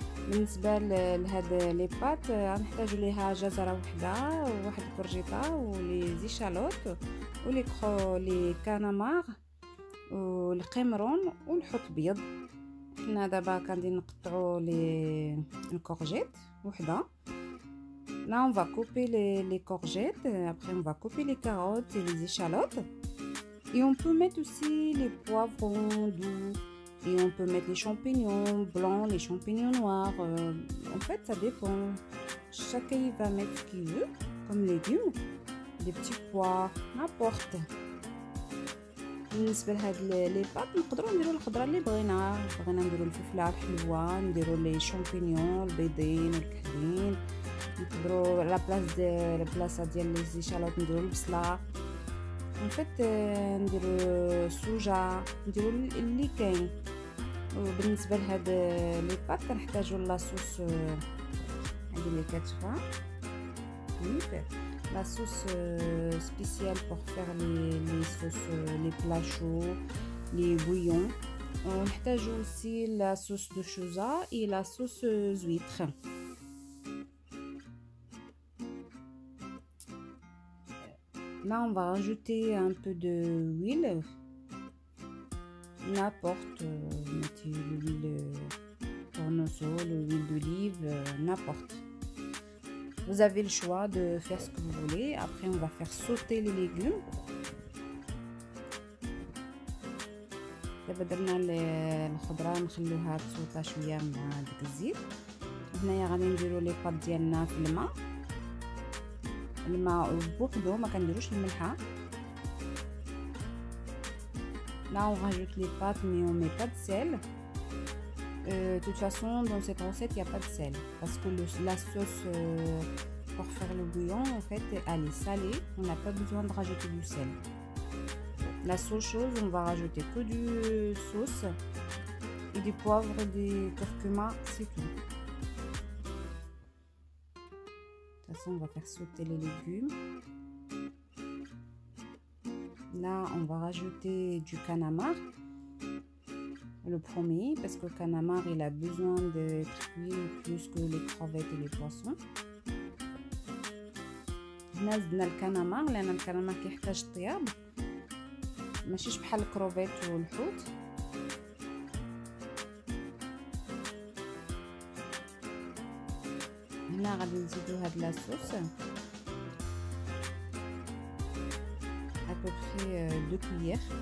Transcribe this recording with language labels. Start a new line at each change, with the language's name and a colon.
Arabic: بالنسبه لهاد لي بات غنحتاجو ليها جزره وحده وواحد الكورجيطه ولي زيشالوت لي كانامار والقمرون والحوت ابيض. حنا دابا كندير نقطعوا لي الكورجيت وحده.
French: Là on va couper les courgettes, après on va couper les carottes et les échalotes. Et on peut mettre aussi les poivrons doux. Et on peut mettre les champignons blancs, les champignons noirs. En fait, ça dépend. Chacun va mettre ce qu'il veut, comme légumes, des petits pois, n'importe.
Arabic: بالنسبه لهاد لي بات نقدروا نديروا الخضره اللي بغينا نديروا الفلفله الحلوه، نديروا لي شامبينيون البيضين والكحلين، نقدروا لا بلاصه ديال لي زيشالوت نديروا البصله.
French: En fait,
Arabic: نديروا السوجه، نديروا اللي كاين. وبالنسبه لهاد لي بات كنحتاجوا لاصوص هذه اللي كتفا
French: la sauce spéciale pour faire les sauces, les plats chauds, les bouillons. On
Arabic: نحتاجوا
French: aussi la sauce de choza et la sauce huître. Là, on va rajouter un peu d'huile, n'importe, mettez l'huile tournesol, l'huile d'olive, n'importe. Vous avez le choix de faire ce que vous voulez. Après, on va faire sauter les légumes.
Arabic: دابا درنا الخضره نخلوها تسوطا شويه مع داك الزيت. هنايا غادي نديروا لي باط ديالنا في الماء بوحدو، ما كنديروش الملحه.
French: Là on rajoute les pâtes mais on met pas de sel. De toute façon dans cette recette il n'y a pas de sel parce que la sauce pour faire le bouillon en fait elle est salée, on n'a pas besoin de rajouter du sel. La seule chose, on va rajouter que du sauce et du poivre et du curcuma, c'est tout. De toute façon on va faire sauter les légumes. Là on va rajouter du canamar, le premier, parce que le canamar il a besoin d'être cuit plus que les crevettes et les poissons.
Arabic: هنا زدنا الكنامار لان الكنامار كيحتاج طياب ماشيش بحال الكروفيت والحوت. هنا غادي نزيدو هاد لاصوص
French: à peu près 2 cuillères.